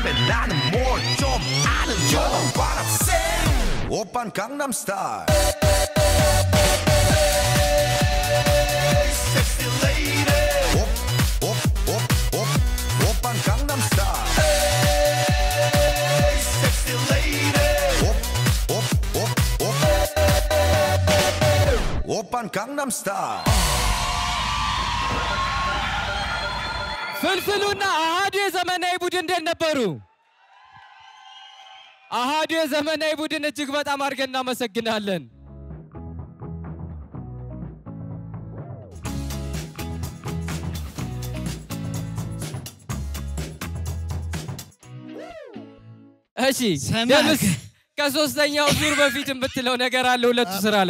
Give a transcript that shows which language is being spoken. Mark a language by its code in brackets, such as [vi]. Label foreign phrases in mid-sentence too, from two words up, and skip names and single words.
[ko] 나는 뭘 좀 아는 [en] You know what I'm saying [ko] 오빤 강남스타일 [en] Sexy lady [ko] 오빤 강남스타일 [en] Sexy lady [ko] 오빤 강남스타일 [am] ፍልፍሉና አሃዱ የዘመናዊ ቡድን እንደት ነበሩ? አሃዱ የዘመናዊ ቡድን እጅግ በጣም አድርገን እናመሰግናለን። እሺ ደምስ ከሶስተኛው ዙር በፊት የምትለው ነገር አለ ሁለቱ ስራ ላይ?